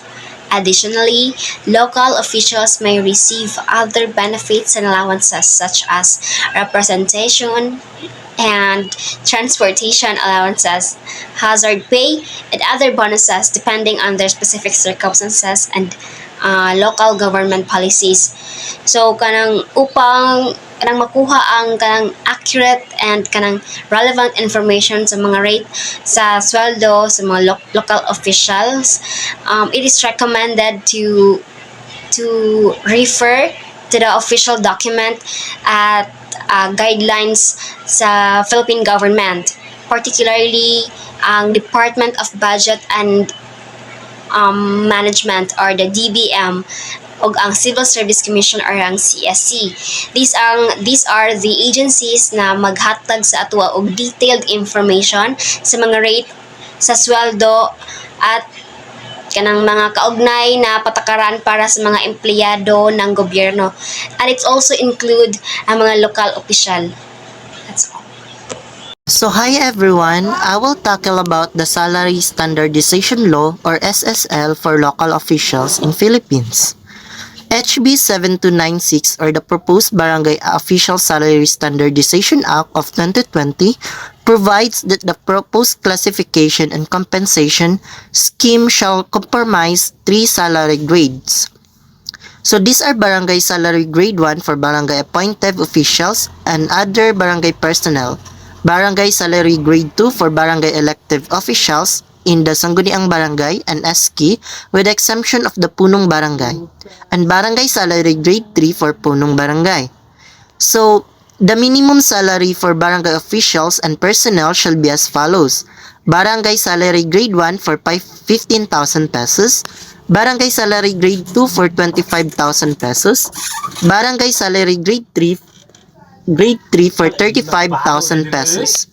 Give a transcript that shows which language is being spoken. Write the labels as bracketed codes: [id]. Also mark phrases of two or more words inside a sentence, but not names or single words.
[en] Additionally, local officials may receive other benefits and allowances such as representation and transportation allowances, hazard pay, and other bonuses depending on their specific circumstances and local government policies. [ceb] So kanang makuha ang kanang [en] accurate and [ceb] kanang [en] relevant information [ceb] sa mga [en] rate [ceb] sa sweldo sa mga [en] local officials, it is recommended to refer to the official document at guidelines sa Philippine government, particularly ang Department of Budget and Management or the DBM o ang Civil Service Commission or ang CSC. These are the agencies [ceb] na maghatag sa atua og [en] detailed information [ceb] sa mga rate sa sweldo at kanang [tl] mga kaugnay na patakaran para sa mga empleyado ng gobyerno. [en] And it also include [ceb] ang mga [en] local official. That's all. So hi everyone, I will tackle about the Salary Standardization Law or SSL for local officials in Philippines. HB 7296 or the proposed Barangay Official Salary Standardization Act of 2020 provides that the proposed classification and compensation scheme shall comprise 3 salary grades. So these are Barangay Salary Grade 1 for Barangay Appointed Officials and other Barangay personnel, Barangay Salary Grade 2 for Barangay Elective Officials in the Sangguniang Barangay and SK with the exemption of the Punong Barangay, and Barangay Salary Grade 3 for Punong Barangay. So, the minimum salary for barangay officials and personnel shall be as follows. Barangay Salary Grade 1 for 15,000 pesos, Barangay Salary Grade 2 for 25,000 pesos, Barangay Salary Grade 3 for 35,000 pesos.